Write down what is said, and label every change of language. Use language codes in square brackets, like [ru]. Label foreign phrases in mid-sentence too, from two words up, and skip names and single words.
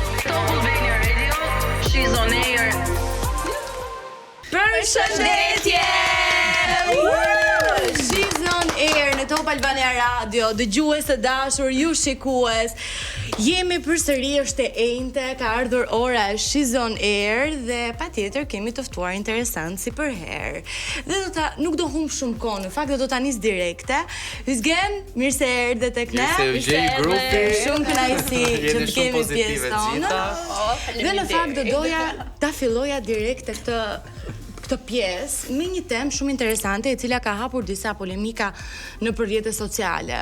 [sq] Top Albania Radio, she's on air. Përshëndetje! She's on air në Top Albania Radio, dëgjues të dashur, ju shikues. Jemi përsëri, është e enjte, ka ardhur ora e She's on air dhe patjetër kemi të ftuar interesant si për herë. Dhe nuk do humb shumë kohë, në fakt do ta nis direkte. Hysgen, mirë se erdhe tek ne. Shumë kënaqësi që të kemi pjesë tonë. Dhe në fakt do doja ta filloja direkte këtë pjesë me një temë shumë interesante e cila ka hapur disa polemika në rrjetet sociale.